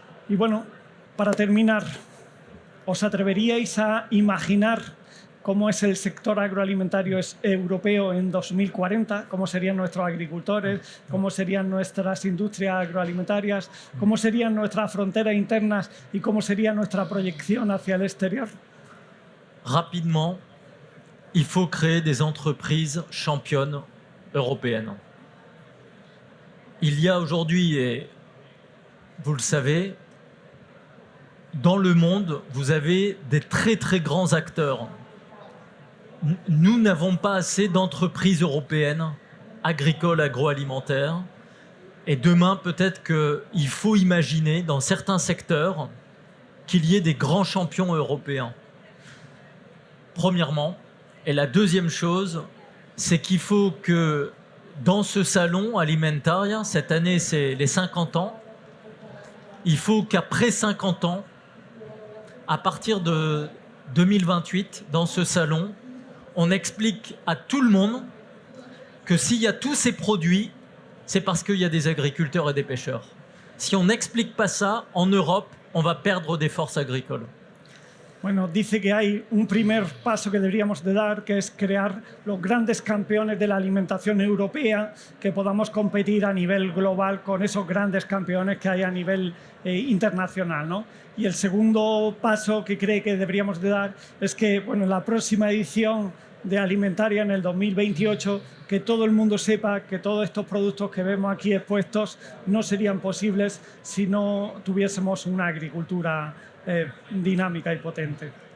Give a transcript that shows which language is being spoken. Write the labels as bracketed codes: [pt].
[es] Y bueno, para terminar, ¿os atreveríais a imaginar cómo es el sector agroalimentario europeo en 2040, cómo serían nuestros agricultores, cómo serían nuestras industrias agroalimentarias, cómo serían nuestras fronteras internas y cómo sería nuestra proyección hacia el exterior? [fr] Rapidement, il faut créer des entreprises championnes européennes. Il y a aujourd'hui, et vous le savez, dans le monde, vous avez des très très grands acteurs. Nous n'avons pas assez d'entreprises européennes, agricoles, agroalimentaires. Et demain, peut-être qu'il faut imaginer, dans certains secteurs, qu'il y ait des grands champions européens. Premièrement. Et la deuxième chose, c'est qu'il faut que dans ce salon Alimentaria, cette année, c'est les 50 ans, il faut qu'après 50 ans, à partir de 2028, dans ce salon, on explique à tout le monde que s'il y a tous ces produits, c'est parce qu'il y a des agriculteurs et des pêcheurs. Si on n'explique pas ça, en Europe, on va perdre des forces agricoles. [es] Bueno, dice que hay un primer paso que deberíamos de dar, que es crear los grandes campeones de la alimentación europea, que podamos competir a nivel global con esos grandes campeones que hay a nivel internacional, ¿no? Y el segundo paso que cree que deberíamos de dar es que, bueno, la próxima edición de Alimentaria en el 2028, que todo el mundo sepa que todos estos productos que vemos aquí expuestos no serían posibles si no tuviésemos una agricultura dinámica y potente.